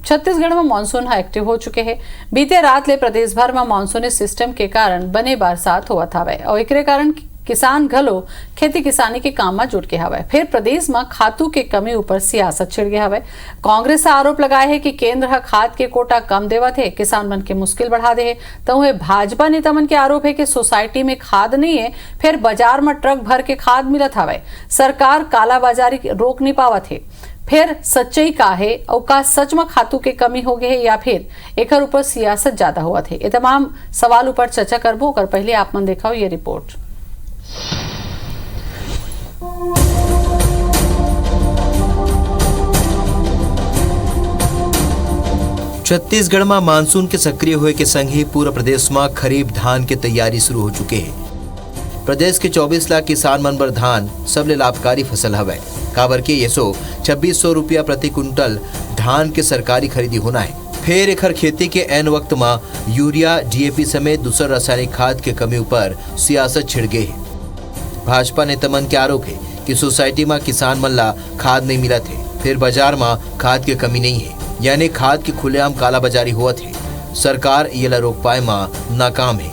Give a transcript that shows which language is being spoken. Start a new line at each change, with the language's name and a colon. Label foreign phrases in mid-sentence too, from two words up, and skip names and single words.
Chhattisgarhi: छत्तीसगढ़ में मानसून एक्टिव हो चुके हैं। बीते रात ले प्रदेश भर में मानसूनी सिस्टम के कारण बने बरसात होवत हवे और एकरे कारण किसान घलो खेती किसानी के काम में जुट के हवे। फिर प्रदेश में खातू के कमी ऊपर सियासत छिड़ गया हवे। कांग्रेस आरोप लगाए है कि केंद्र ह खाद के कोटा कम देवत है, किसान मन के मुश्किल बढ़ा दे है। तो वह भाजपा नेता मन के आरोप है कि सोसाइटी में खाद नहीं है, फिर बाजार में ट्रक भर के खाद मिलत हवे। सरकार कालाबाजारी रोक नहीं पावत है। फिर सच्चाई का है और का सच में खातू के कमी हो गए है या फिर एक ऊपर सियासत ज्यादा हुआ थे। ये तमाम सवाल ऊपर चर्चा करबो। कर पहले आप मन देखाओ ये रिपोर्ट। छत्तीसगढ़ में मानसून के सक्रिय हुए के संग ही पूरा प्रदेश में खरीफ धान की तैयारी शुरू हो चुके हैं। प्रदेश के 24 लाख किसान मन बर धान सबले लाभकारी फसल हवे। काबर के ये 2600 रुपया प्रति कुंटल धान के सरकारी खरीदी होना है। फिर एखर खेती के एन वक्त में यूरिया डीएपी समेत दूसर रासायनिक खाद के कमी ऊपर सियासत छिड़ गई है। भाजपा नेता मन के आरोप है कि सोसाइटी में किसान मन ला खाद नहीं मिला थे, फिर बाजार में खाद की कमी नहीं है, यानी खाद की खुलेआम कालाबाजारी हुआ थे। सरकार ये ला रोक पाए में नाकाम है।